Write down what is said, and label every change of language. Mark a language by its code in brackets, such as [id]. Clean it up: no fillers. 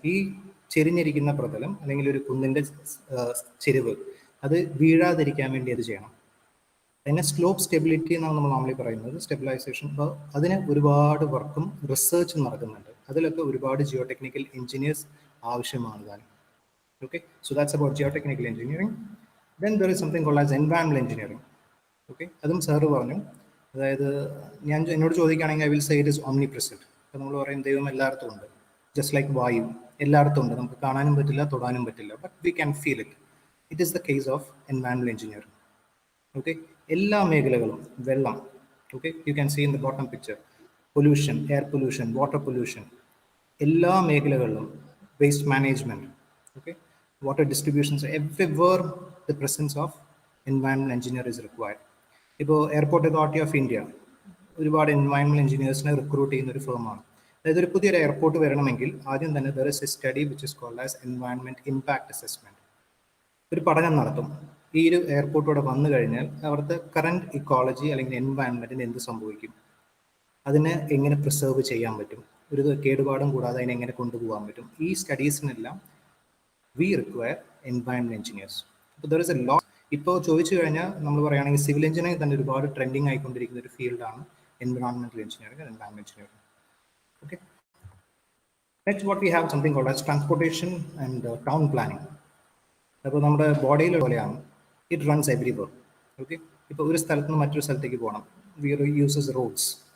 [ml] ഈ ചെരിഞ്ഞിരിക്കുന്ന പ്രതലം അല്ലെങ്കിൽ ഒരു കുന്നിൻ്റെ ചെരിവ് അത് വീഴാതിരിക്കാൻ വേണ്ടി അത് ചെയ്യണം. അതിനെ സ്ലോപ്പ് സ്റ്റെബിലിറ്റി എന്നാണ് നമ്മൾ നോർമലി പറയുന്നത്, സ്റ്റെബിലൈസേഷൻ. അപ്പോൾ അതിന് ഒരുപാട് വർക്കും റിസർച്ചും നടക്കുന്നുണ്ട്. അതിലൊക്കെ ഒരുപാട് ജിയോ ടെക്നിക്കൽ എഞ്ചിനീയേഴ്സ് ആവശ്യമാണ് താനും. [en] Okay, so that's about geotechnical engineering. Then there is something called as environmental engineering. [ml] Okay, അതും സാറ് പറഞ്ഞു. അതായത് എന്നോട് ചോദിക്കുകയാണെങ്കിൽ [en] I will say it is omnipresent. [ml] അപ്പോൾ നമ്മൾ പറയും ദൈവം എല്ലായിടത്തും ഉണ്ട്, ജസ്റ്റ് ലൈക്ക് വായു എല്ലായിടത്തും ഉണ്ട്, നമുക്ക് കാണാനും പറ്റില്ല തൊടാനും പറ്റില്ല, [en] But we can feel it. It is the case of environmental engineering. Okay, [ml] എല്ലാ മേഖലകളും, വെള്ളം, [en] okay, you can see in the bottom picture, pollution, air pollution, water pollution, [ml] എല്ലാ മേഖലകളിലും, [en] Waste management, okay, water distributions, everywhere the presence of environmental engineer is required. [ml] ഇപ്പോൾ airport authority of India ഒരുപാട് environment എഞ്ചിനീയേഴ്സിനെ recruit ചെയ്യുന്ന ഒരു ഫേമാണ്. അതായത് ഒരു പുതിയൊരു airport വരണമെങ്കിൽ ആദ്യം തന്നെ [en] there is a study which is called as environment impact assessment. [ml] ഒരു പഠനം നടത്തും. ഈ ഒരു എയർപോർട്ടോടെ വന്നു കഴിഞ്ഞാൽ അവിടുത്തെ കറന്റ് ഇക്കോളജി അല്ലെങ്കിൽ എൻവയറൺമെന്റിന് എന്ത് സംഭവിക്കും, അതിനെ എങ്ങനെ പ്രിസർവ് ചെയ്യാൻ പറ്റും, ഒരു കേടുപാടും കൂടാതെ അതിനെ എങ്ങനെ കൊണ്ടുപോകാൻ പറ്റും. ഈ സ്റ്റഡീസിനെല്ലാം [en] we require environmental engineers. So there is a lot. [ml] ഇപ്പോൾ ചോദിച്ചു കഴിഞ്ഞാൽ നമ്മൾ പറയുകയാണെങ്കിൽ സിവിൽ എഞ്ചിനീയറിംഗ് തന്നെ ഒരുപാട് ട്രെൻഡിങ് ആയിക്കൊണ്ടിരിക്കുന്ന ഒരു ഫീൽഡാണ് എൻവയോൺമെന്റൽ engineering and environment engineering. [en] Okay, next what we have something called as transportation and town planning. [ml] അപ്പോൾ നമ്മുടെ ബോഡിയിൽ പോലെയാണ്, [en] It runs everywhere. [ml] ഓക്കെ, ഇപ്പോൾ ഒരു സ്ഥലത്ത് നിന്ന് മറ്റൊരു സ്ഥലത്തേക്ക് പോകണം, [en] We uses roads.